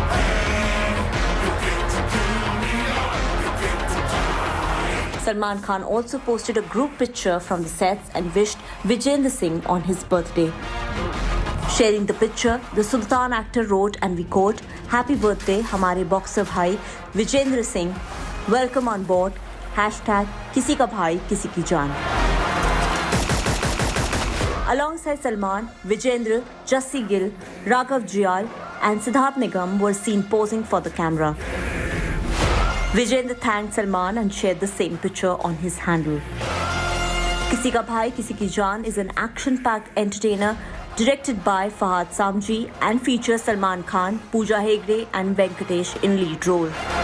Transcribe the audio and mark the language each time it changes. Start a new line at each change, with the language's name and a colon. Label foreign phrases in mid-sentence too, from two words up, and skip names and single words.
English: Salman Khan also posted a group picture from the sets and wished Vijendra Singh on his birthday. Sharing the picture, the Sultan actor wrote, and we quote, "Happy birthday,
Hindi: हमारे बॉक्सर भाई
English: Vijendra Singh. Welcome on board. #Kisi Ka Bhai, Kisi Ki Jaan." Alongside Salman, Vijendra, Jassi Gill, Raghav Jiyal and Siddharth Nigam were seen posing for the camera. Vijendra thanked Salman and shared the same picture on his handle. Kisi Ka Bhai, Kisi Ki Jaan is an action-packed entertainer directed by Fahad Samji and features Salman Khan, Pooja Hegde and Venkatesh in lead role.